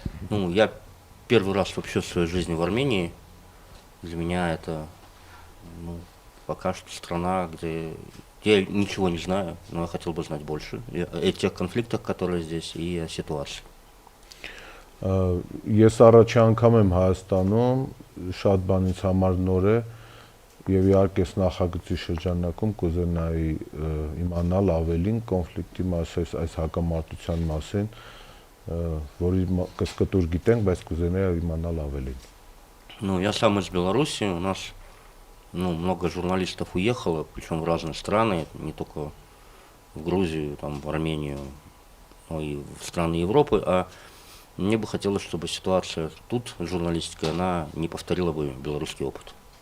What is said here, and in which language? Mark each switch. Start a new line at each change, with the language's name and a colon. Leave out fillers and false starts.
Russian: Ну, я первый раз вообще в своей жизни в Армении. Для меня это, пока что страна, где я ничего не знаю, но я хотел бы знать больше о тех конфликтах, которые здесь, и о ситуации.
Armenian: Ես առաջի անգամ եմ Հայաստանում, շատ բանից համար նոր է եւ իհարկե այս նախագծի շրջանակում կուզենայի իմանալ ավելին կոնֆլիկտի մասին, այս հակամարտության մասին, որի կսկտուր գիտենք, բայց կուզենայի իմանալ ավելին։
Russian: Ну, я сам из Беларуси, у нас много журналистов уехало, причем в разные страны, не только в Грузию, там, в Армению, но и в страны Европы, а мне бы хотелось, чтобы ситуация тут, журналистика, она не повторила бы белорусский опыт.